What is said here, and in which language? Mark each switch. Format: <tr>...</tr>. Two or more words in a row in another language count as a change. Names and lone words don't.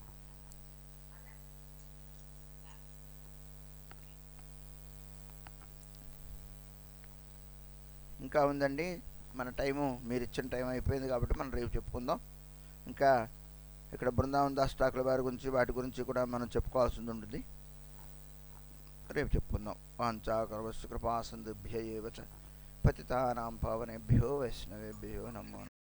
<te>ఇంకా ఉందండి మన టైము, మీరు ఇచ్చిన టైం అయిపోయింది కాబట్టి మనం రేపు చెప్పుకుందాం. ఇంకా ఇక్కడ బృందావన్ దాస్ ఠాకూర్ వారి గురించి వాటి గురించి కూడా మనం చెప్పుకోవాల్సి ఉంటుంది, రేపు చెప్పుకుందాం.</te> <sa>వాంఛాకల్పతరుభ్యశ్చ కృపాసింధుభ్య ఏవ చ పతితానాం పావనేభ్యో వైష్ణవేభ్యో నమో.</sa>